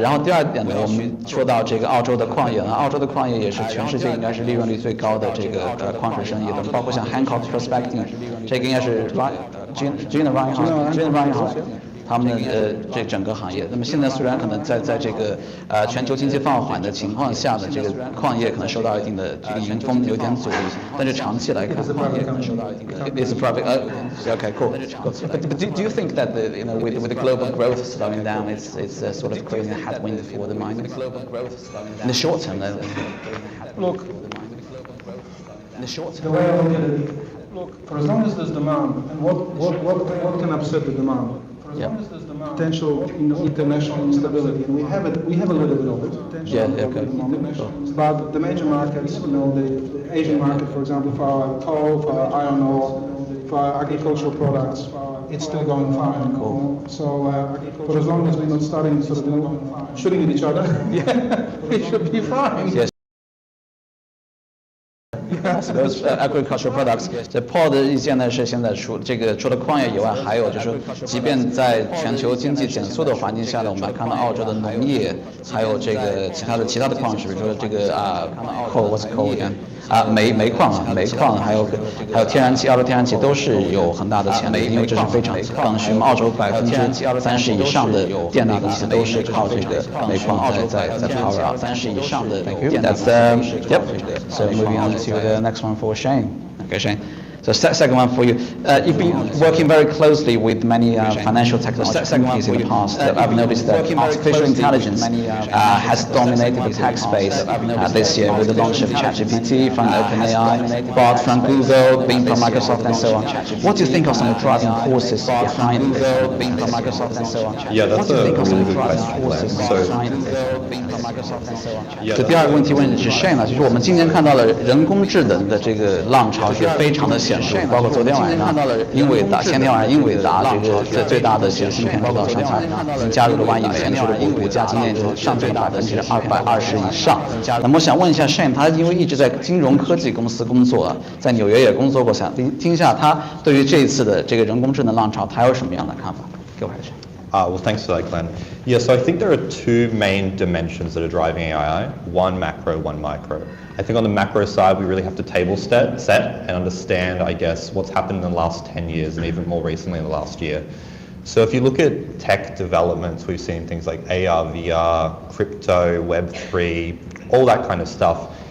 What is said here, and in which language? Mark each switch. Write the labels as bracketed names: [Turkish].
[Chinese] 然后第二点呢，我们说到这个澳洲的矿业呢，澳洲的矿业也是全世界应该是利润率最高的这个矿石生意的，包括像 Hancock Prospecting， 这个应该是 Gina Ryan 好。他们的这整个行业，那么现在虽然可能在这个全球经济放缓的情况下的这个矿业可能受到一定的这个迎风有点阻力，但是长期来看，矿业可能受到一定的。 [English] It's a private. Okay, cool. But do you think that with the global growth slowing down, it's sort of creating a headwind for the miners in the short term? Look, the way I look at it, for as long as there's demand, and what can upset the demand? potential international instability, and we have a little bit of it. Potential international. But the major markets, the Asian market, for example, for our coal, for our iron ore, for our agricultural products, it's still going fine. Cool. So for as long as we're not starting sort of shooting at each other, we should be fine. Yes. Those agricultural products， [Chinese] 这 Paul 的意见呢是现在除了矿业以外，还有就是即便在全球经济减速的环境下呢，我们还看到澳洲的农业，还有这个其他的矿石，比如说这个coal， [English] what's coal again？ [Chinese] 煤矿，还有天然气，澳洲天然气都是有很大的潜力，因为这是非常刚需。澳洲30%以上的电力其实都是靠这个煤矿在 power up。 30%以上的电力。 [English] That's yep. So moving on to the next one for Shane. Okay, Shane. So second one for you. You've been working very closely with many financial technology companies in the past. I've noticed that artificial intelligence has dominated the tech space this year with the launch of ChatGPT from OpenAI, Bard from Google, Bing from Microsoft, and so on. What do you think are some of the driving forces behind this? Bing from Microsoft, and so on. Yeah, that's a really good question. So, [Chinese] 这第二个问题问的是 Shane 呢，就是我们今年看到了人工智能的这个浪潮是非常的显著，包括昨天晚上前天晚上英伟达这个最大的显示芯片制造商，它已经加入了1亿美元的股价，今年上涨了220%以上。那么我想问一下 Shane， 他因为一直在金融科技公司工作，在纽约也工作过，想听一下他对于这一次的这个人工智能浪潮，他有什么样的看法？给我还是。 [English] Well, thanks for that, Glenn. Yeah, so I think there are two main dimensions that are driving AI, one macro, one micro. I think on the macro side, we really have to table set and understand, I guess, what's happened in the last 10 years and even more recently in the last year. So if you look at tech developments, we've seen things like AR, VR, crypto, Web3, all that kind of stuff.